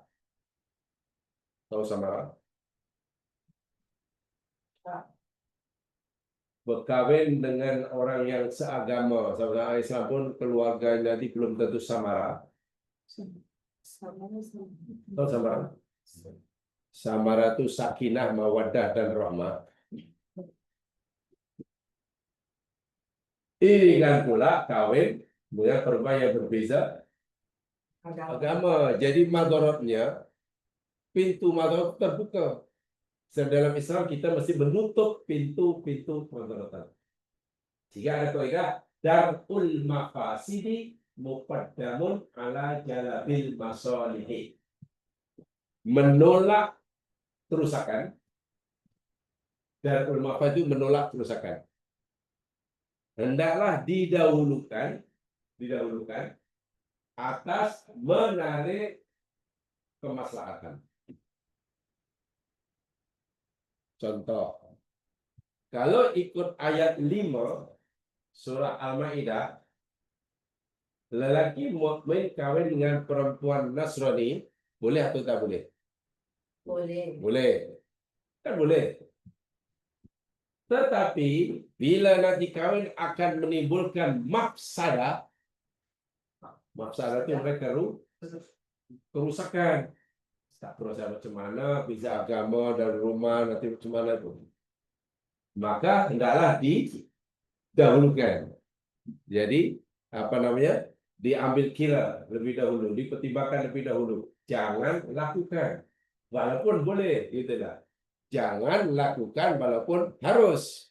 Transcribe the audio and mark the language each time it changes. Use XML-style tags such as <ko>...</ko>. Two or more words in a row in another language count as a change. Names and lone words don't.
<ms>Tahu samara? Berkawin dengan orang yang seagama sama Islam pun keluarganya nanti belum tentu samara. Tahu samara? Samara itu sakinah, mawaddah dan rahmah. Ini kan pula kawin dengan perempuan yang berbeza agama. Jadi madharatnya, pintu madharat terbuka. Dalam Islam kita mesti menutup pintu-pintu madharatan. Jika ada kaidah</ms> <ar>درء المفاسد مقدم على جلب المصالح.</ar> <ms>Menolak kerusakan.</ms> <ar>درء المفاسد</ar> <ms>menolak kerusakan. Hendaklah didahulukan atas menarik kemaslahatan. Contoh, kalau ikut ayat 5 surah Al-Maidah, lelaki mukmin kawin dengan perempuan Nasrani, boleh atau tak boleh? Boleh. Boleh. Kan boleh. Tetapi bila nanti kawin akan menimbulkan mafsadah. Mafsadah itu mereka kerusakan. Tak proses macam mana, beza agama dari rumah nanti macam mana tu. Maka hendaklah didahulukan. Jadi apa namanya? Diambil kira lebih dahulu, dipertimbangkan lebih dahulu. Jangan lakukan, walaupun boleh, gitulah. Jangan lakukan walaupun harus.</ms>